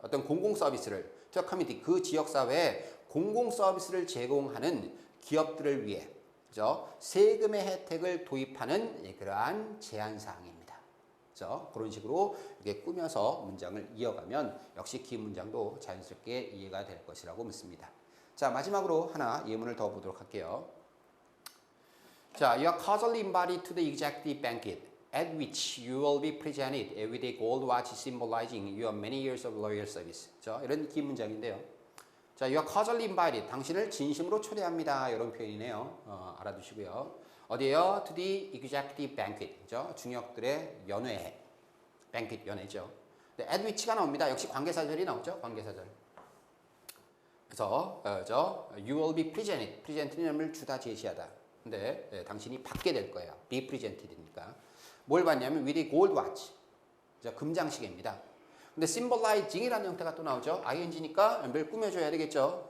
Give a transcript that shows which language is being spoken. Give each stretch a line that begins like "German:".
Korean: 어떤 공공 서비스를
English: to community,
Korean: 그 지역사회에 공공 서비스를 제공하는 기업들을 위해, 그죠? 세금의 혜택을 도입하는 그러한 제한사항입니다. 그죠? 그런 식으로 이렇게 꾸며서 문장을 이어가면 역시 긴 문장도 자연스럽게 이해가 될 것이라고 믿습니다. 자, 마지막으로 하나 예문을 더 보도록 할게요.
English: 자, you are causally invited to the executive banquet at which you will be presented with a gold watch symbolizing your many years of loyal service.
Korean: 자, 이런 긴 문장인데요.
English: 자, you are causally invited.
Korean: 당신을 진심으로 초대합니다. 이런 표현이네요. 알아두시고요. 어디에요?
English: To the executive banquet.
Korean: 그죠? 중역들의 연회에. banquet 연회죠.
English: at which
Korean: 가 나옵니다. 역시 관계사절이 나오죠. 관계사절.
English: 그래서 you will be presented.
Korean: present는 주다 제시하다. 근데 당신이 받게 될 거예요.
English: be presented니까.
Korean: 뭘 받냐면
English: with a gold watch.
Korean: 그죠? 금장시계입니다. 근데 symbolizing이라는 형태가 또 나오죠. ing니까 뭘 꾸며줘야 되겠죠.